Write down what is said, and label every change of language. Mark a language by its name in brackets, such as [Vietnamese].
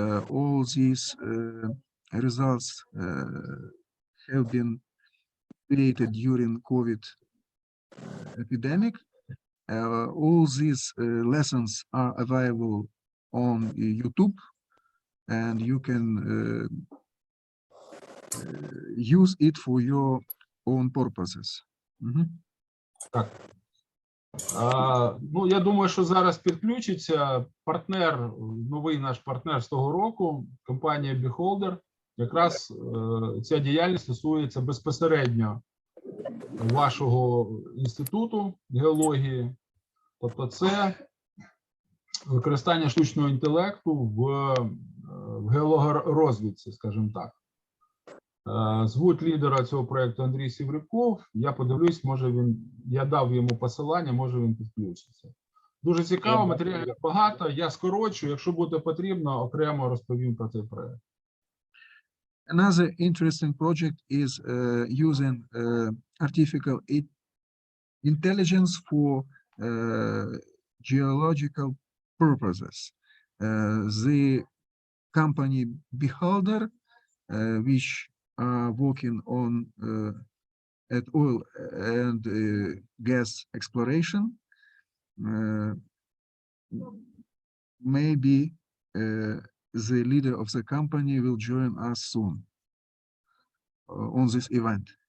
[English] All these results have been created during COVID epidemic. All these lessons are available on YouTube, and you can use it for your own purposes. [Ukrainian] Так. Ну, я думаю, що зараз підключиться партнер, новий наш партнер з того року, компанія Beholder. Якраз ця діяльність стосується безпосередньо вашого інституту геології. Тобто це використання штучного інтелекту в геологорозвідці, скажімо так. Звуть лідера цього проєкту Андрій Сівриков. Я подивлюсь, може він, я дав йому посилання, може він підключиться. Дуже цікаво, матеріалів багато, я скорочу, якщо буде потрібно, окремо розповім про цей проєкт. [English] Another interesting project is using artificial intelligence for geological purposes. The company Beholder, which are working on at oil and gas exploration, maybe the leader of the company will join us soon on this event.